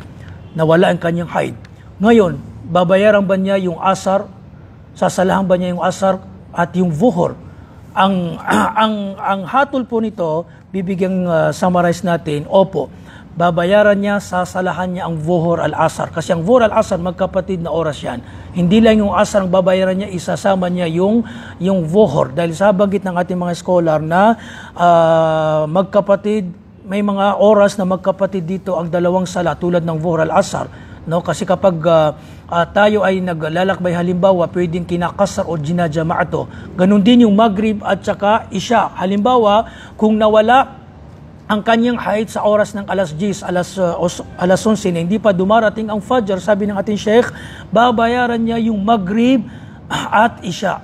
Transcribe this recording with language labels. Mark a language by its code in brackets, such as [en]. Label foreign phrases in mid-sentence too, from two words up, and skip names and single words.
[tl] Nawala ang kanyang haid. Ngayon, babayaran ba niya yung Asar? Sasalahan ba niya yung Asar at yung Zuhur? Ang hatol po nito, bibigyang summarize natin, opo, babayaran niya, sasalahan niya ang Zuhur al-Asar. Kasi ang Zuhur al-Asar, magkapatid na oras yan. Hindi lang yung Asar ang babayaran niya, isasama niya yung Zuhur. Dahil sa banggit ng ating mga scholar na magkapatid, may mga oras na magkapatid dito ang dalawang sala tulad ng Zuhur al-Asar. No? Kasi kapag tayo ay naglalakbay halimbawa, pwedeng kinakasar o ginajamaato. Ganun din yung Maghrib at saka Isha. Halimbawa, kung nawala ang kanyang haid sa oras ng alas 10, alas 11 na hindi pa dumarating ang Fajr, sabi ng ating Sheikh, babayaran niya yung Maghrib at Isha.